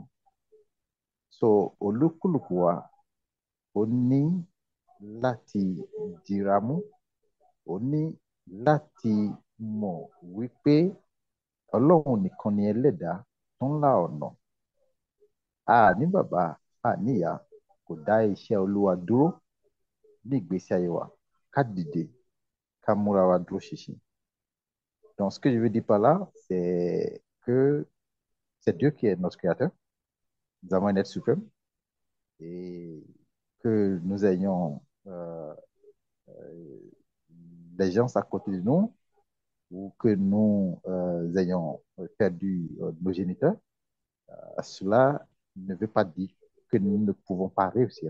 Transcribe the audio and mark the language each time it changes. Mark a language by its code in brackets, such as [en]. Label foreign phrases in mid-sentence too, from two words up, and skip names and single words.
[yo] So olúkúlùkù wa ó ní láti dìramú, ó ní láti mọ̀ wípé Ọlọ́run nìkan ni ẹlẹ́dàá tó ń la ọ̀nà. A ní bàbá, a ní ìyá, kò dá iṣẹ́ Olúwa dúró ní ìgbésí ayé wa. Ká dìde, ká múra wa dúró ṣinṣin. [fr] Donc, ce que je veux dire par là, c'est que c'est Dieu qui est notre créateur. Nous avons un être suprême et que nous ayons des gens à côté de nous ou que nous ayons perdu nos géniteurs, cela ne veut pas dire que nous ne pouvons pas réussir.